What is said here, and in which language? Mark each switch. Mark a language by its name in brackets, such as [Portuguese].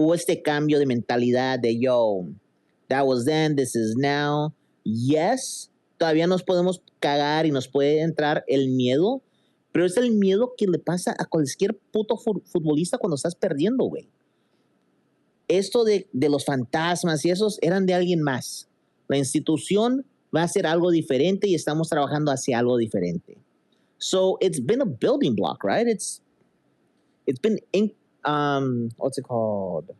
[Spanish] Hubo este cambio de mentalidad de, yo, [English] that was then, this is now. [Spanish] Yes, todavía nos podemos cagar y nos puede entrar el miedo, pero es el miedo que le pasa a cualquier puto futbolista cuando estás perdiendo, güey. Esto de los fantasmas y esos eran de alguien más. La institución va a hacer algo diferente y estamos trabajando hacia algo diferente. [English] So it's been a building block, right? It's been what's it called?